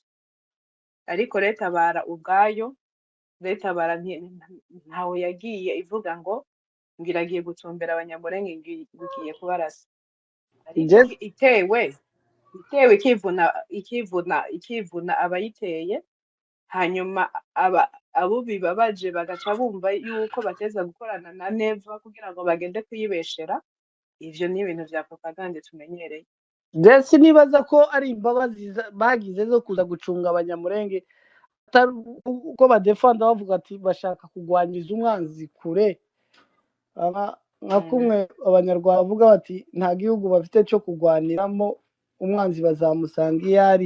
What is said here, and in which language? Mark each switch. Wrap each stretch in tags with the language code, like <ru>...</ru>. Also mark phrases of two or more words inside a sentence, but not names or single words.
<rn>Ariko leta bara ubwayo, leta bara ntaho yagiye ivuga ngo iragiye gutumbera abanyamulenge ngiye kubarasa, ariko itewe ikivuna abayiteye, hanyuma abo bibabaje bagaca bumva yuko bateza gukorana na neva kugira ngo bagende kuyibeshera. Ivyo ni ibintu vya propagande tumenyereye. Jesse nibaza ko ari imbabazi bagize zo kuza gucunga abanyamulenge, uko badefanda bavuga ati bashaka kugwanyiza umwanzi kure, nka kumwe abanyarwanda bavuga bati nta gihugu bafite cyo kugwaniramo, umwanzi bazamusanga iyo ari.</rn>